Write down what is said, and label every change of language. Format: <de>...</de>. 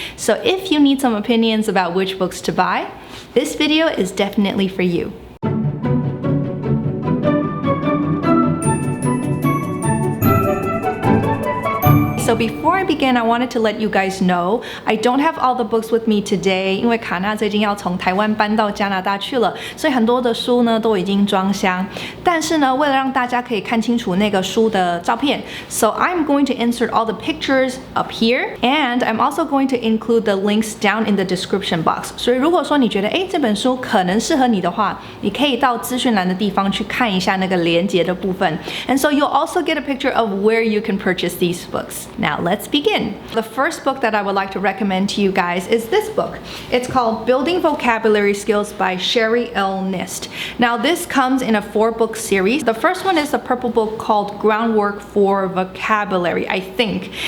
<en>So if you need some opinions about which books to buy, this video is definitely for you. So before I begin, I wanted to let you guys know I don't have all the books with me today.</en> <zh>因为卡娜最近要从台湾搬到加拿大去了，所以很多的书呢都已经装箱。但是呢，为了让大家可以看清楚那个书的照片</zh> <en>，so I'm going to insert all the pictures up here, and I'm also going to include the links down in the description box.</en> <zh>所以如果说你觉得这本书可能适合你的话，你可以到资讯栏的地方去看一下那个连结的部分。</zh> <en>And so you'll also get a picture of where you can purchase these books. Now let's begin. The first book that I would like to recommend to you guys is this book. It's called Building Vocabulary Skills by Sherry L. Nist. Now this comes in a 4-book series. The first one is the purple book called Groundwork for Vocabulary, I think.</en>